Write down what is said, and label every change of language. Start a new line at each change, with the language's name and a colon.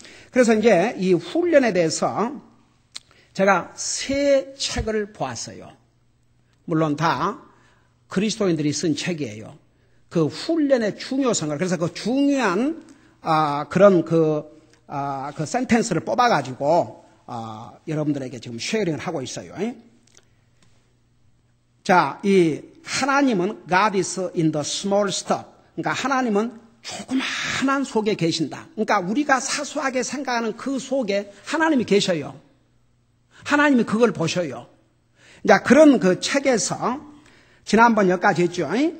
Korean: 그래서 이제 이 훈련에 대해서 제가 3책을 보았어요. 물론 다 그리스도인들이 쓴 책이에요. 그 훈련의 중요성을, 그래서 그 중요한 그런 그 센텐스를 뽑아가지고 여러분들에게 지금 쉐어링을 하고 있어요. 자, 이 하나님은
English: God is in the small stuff.
Korean: 그러니까 하나님은 조그마한 속에 계신다. 그러니까 우리가 사소하게 생각하는 그 속에 하나님이 계셔요. 하나님이 그걸 보셔요. 자, 그런 그 책에서 지난번 여기까지 했죠.